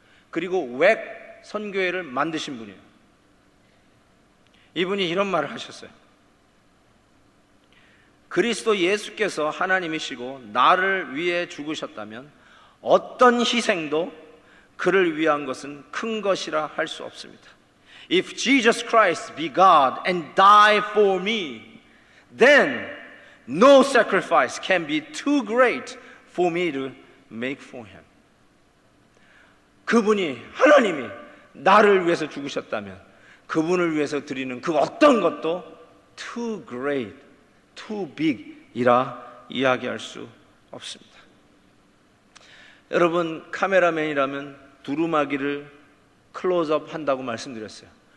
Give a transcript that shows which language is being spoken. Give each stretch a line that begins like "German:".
Korean: 그리고 웩 선교회를 만드신 분이에요. 이분이 이런 말을 하셨어요. 그리스도 예수께서 하나님이시고 나를 위해 죽으셨다면 어떤 희생도 그를 위한 것은 큰 것이라 할 수 없습니다.
English: If Jesus Christ be God and die for me, then no sacrifice can be too great for me to make for him.
Korean: 그분이, 하나님이 나를 위해서 죽으셨다면 그분을 위해서 드리는 그 어떤 것도
English: too great, too big
Korean: 이라 이야기할 수 없습니다. 여러분, 카메라맨이라면 두루마기를 클로즈업 한다고 말씀드렸어요.